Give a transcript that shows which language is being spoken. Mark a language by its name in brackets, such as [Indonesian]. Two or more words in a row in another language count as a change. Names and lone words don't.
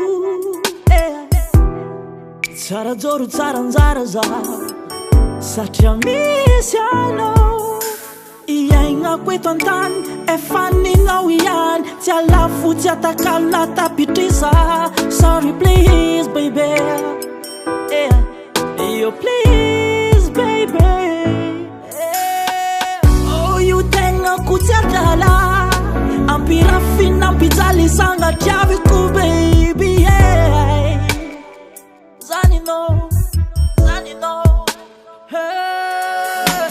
[Malagasy] tsara joro tsara anjara zaho satria misy anao iaignako eto antany efa ninao ihany tsy alafo tsy atakalo na tapitrisa [English] sorry please baby yo please baby oh [Malagasy] io tegnako tsy adala ampirafina ampijaly sangatriaviko [English] baby yeah. [Malagasy] Zaninao hey.